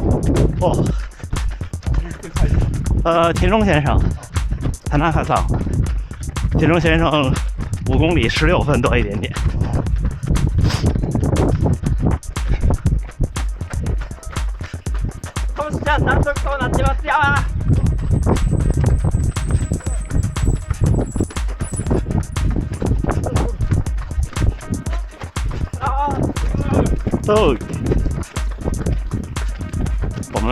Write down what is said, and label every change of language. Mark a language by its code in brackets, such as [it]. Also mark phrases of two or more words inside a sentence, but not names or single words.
[zh] 田中先生，田中先生5公里16分多一点点。 [ja] 短速となってますよ。 [zh] 我们